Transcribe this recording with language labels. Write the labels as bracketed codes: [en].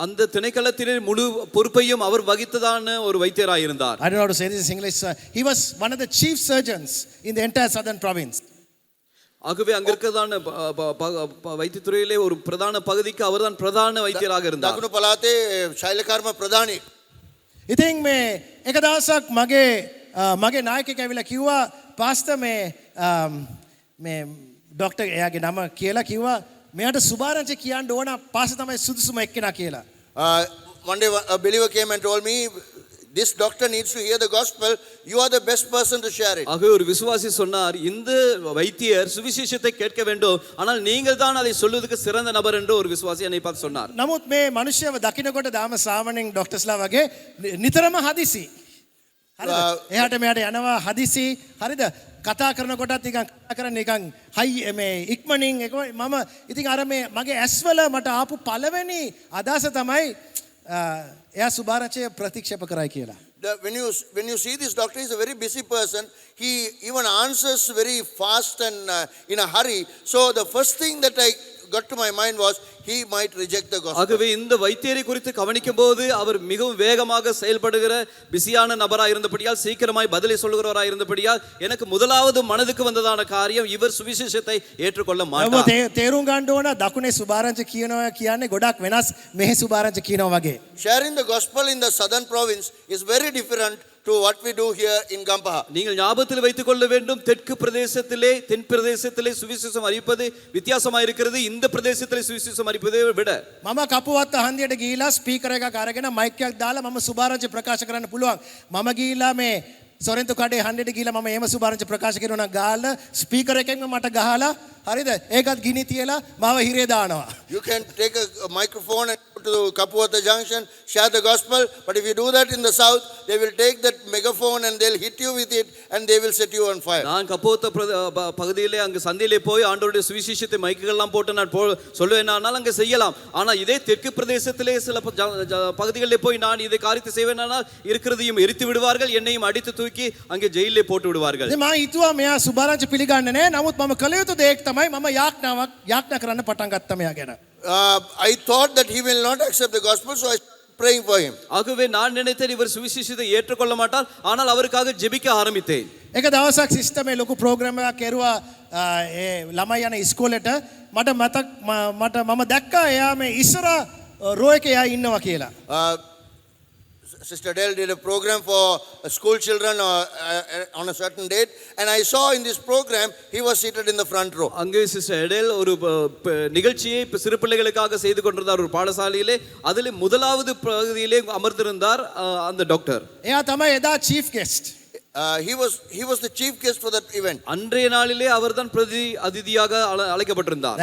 [ta] அந்த திணைக்களத்திலே முழு பொறுப்பையும் அவர் வகித்ததான ஒரு வைத்தியராக இருந்தார். [en] I don't know how to say this in English. He was one of the chief surgeons in the entire southern province. [ta] ஆகவே அங்க இருக்கதான வைத்தியத்துறையிலே ஒரு பிரதான பகுதிக்கு அவர்தான் பிரதான வைத்தியராக இருந்தார். [si] දකුණු පළාතේ ශෛලකර්ම ප්‍රධානී. ඉතින් මේ එක දවසක් මගේ නායකයෙක් ඇවිල්ලා කිව්වා පාස්ටර් මේ ડોක්ටර් එයාගේ නම කියලා කිව්වා මෙයාට සුභාරංචි කියන්න ඕන පාස්ටර් තමයි සුදුසුම එක්කෙනා කියලා. [en] One day a believer came and told me, this doctor needs to hear the gospel, you are the best person to share it. [ta] ஆகவே ஒரு விசுவாசி சொன்னார், இந்த வைத்தியர் சுவிசேஷத்தை கேட்க வேண்டும், ஆனால் நீங்கள் தான் அதை சொல்வதற்கு சிறந்த நபர் என்று ஒரு விசுவாசி என்னை பார்த்து சொன்னார். [si] නමුත් මේ මිනිස්සයව දකින්නකොට දාම සාමණේන් ડોක්ටර්ස්ලා වගේ නිතරම හදිසි. හරිද? එහාට මෙහාට යනවා හදිසි. හරිද? කතා කරනකොටත් නිකන් කතා කරන්නේ නිකන් හයි මේ ඉක්මනින් එක මම ඉතින් අර මේ මගේ ඇස්වල මට ආපු පළවෙනි අදහස තමයි එයා සුභාරංචය ප්‍රතික්ෂේප කරයි කියලා. [en] When you see this doctor, he's a very busy person. He even answers very fast and in a hurry. So the first thing that I got to my mind was he might reject the gospel. [ta] ஆகவே இந்த வைத்தியரை குறித்து கவனிக்கும் போது அவர் மிகவும் வேகமாக செயல்படுகிற பிஸியான நபராக இருந்தபடியால் சீக்கிரமாய் பதிலை சொல்லுகிறவராக இருந்தபடியால் எனக்கு முதலாவது மனதுக்கு வந்ததான காரியம் இவர் சுவிசேஷத்தை ஏற்றுக்கொள்ள மாட்டார். [si] තේරුම් ගන්න ඕන දකුණේ සුභාරංච කියනවා කියන්නේ ගොඩක් වෙනස් මෙහි සුභාරංච කියනවා වගේ. [en] Sharing the gospel in the southern province is very different to what we do here in Gampaha. [ta] நீங்கள் ஞாபகத்தில் வைத்துக் கொள்ள வேண்டும், தெற்கு பிரதேசத்திலே தென் பிரதேசத்திலே சுவிசேஷம் அறிவிப்பது வித்தியாசமாக இருக்கிறது இந்த பிரதேசத்திலே சுவிசேஷம் அறிவிப்பதை விட. [si] මම කපුවත් හන්දියට ගිහිලා ස්පීකර් එකක් අරගෙන මයික් එකක් දාලා මම සුභාරංච ප්‍රකාශ කරන්න පුළුවන්. මම ගිහිලා මේ සොරෙන්තු කඩේ හන්දියට ගිහිලා මම එහෙම සුභාරංච ප්‍රකාශ කරනවා නම් ගාලා ස්පීකර් එකෙන්ම මට ගහලා හරිද? ඒකත් ගිනි තියලා මාව හිරේ දානවා. [en] You can take a microphone and go to Kapuata Junction, share the gospel. But if you do that in the south, they will take that megaphone and they'll hit you with it and they will set you on fire. [ta] நான் கப்போத்த பகுதியிலே அங்கு சந்தையிலே போய் ஆண்டவருடைய சுவிசேஷத்தை மைக்குகள்லாம் போட்டு நான் சொல்லுவேன், ஆனால் அங்கே செய்யலாம். ஆனால் இதே தெற்கு பிரதேசத்திலே சில பகுதிகளிலே போய் நான் இதை காரியத்தை செய்வேனால் இருக்கிறதையும் எரித்து விடுவார்கள், என்னையும் அடித்து தூக்கி அங்கே ஜெயிலே போட்டு விடுவார்கள். [si] මම හිතුවා මෙයා සුභාරංච පිළිගන්නේ නැහැ. නමුත් මම කළ යුතු දේ තමයි මම යාඥා කරන්න පටන් ගත්තා මෙයා ගැන. [en] I thought that he will not accept the gospel, so I started praying for him. [ta] ஆகவே நான் நினைத்தேன் இவர் சுவிசேஷத்தை ஏற்றுக்கொள்ள மாட்டார், ஆனால் அவருக்காக ஜெபிக்க ஆரம்பித்தேன். [si] එක දවසක් සිස්ටම් මේ ලොකු ප්‍රෝග්‍රෑම් එකක් කෙරුවා ඒ ළමයි යන ඉස්කෝලේට. මට මම දැක්කා එයා මේ ඉස්සර රෝ එකේ එයා ඉන්නවා කියලා. [en] Sister Dell did a program for school children on a certain date, and I saw in this program he was seated in the front row. [ta] அங்கே சிஸ்டர் எடேல் ஒரு நிகழ்ச்சியை சிறு பிள்ளைகளுக்காக செய்து கொண்டிருந்தார் ஒரு பாடசாலையிலே. அதிலே முதலாவது பகுதியிலே அமர்ந்திருந்தார் அந்த டாக்டர். [si] එයා තමයි එදා චීஃப் guest. [en] He was the chief guest for that event. [ta] அன்றைய நாளிலே அவர்தான் பிரதி அதிதியாக அழைக்கப்பட்டிருந்தார்.